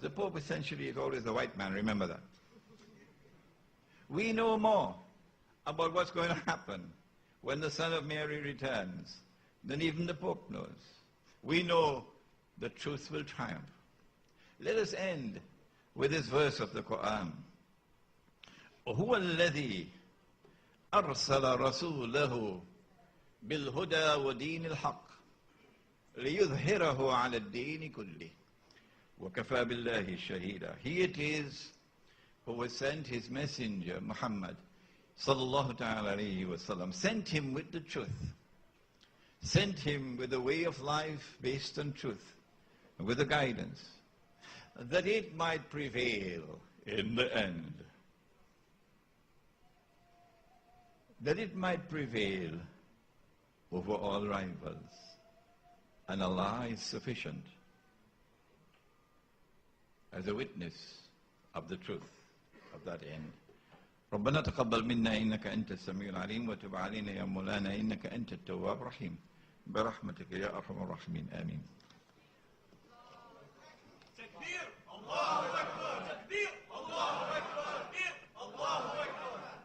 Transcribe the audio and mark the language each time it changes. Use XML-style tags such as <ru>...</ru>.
<en>The Pope essentially is always the white man, remember that. We know more about what's going to happen when the Son of Mary returns than even the Pope knows. We know the truth will triumph. Let us end with this verse of the Quran.</en> <ar>هو الذي أرسل رسوله بالهدى ودين الحق ليظهره على الدين كله وكفى بالله شهيدا.</ar> <en>He it is who has sent his messenger Muhammad sallallahu ta'ala alayhi wa sallam, sent him with the truth, sent him with a way of life based on truth, with a guidance, that it might prevail in the end. That it might prevail over all rivals. And Allah is sufficient as a witness of the truth of that end.</en> <ar>ربنا تقبل منا إنك أنت السميع العليم وتب علينا يا مولانا إنك أنت التواب الرحيم برحمتك يا أرحم الراحمين آمين. تكبير الله أكبر تكبير الله أكبر تكبير الله أكبر.</ar>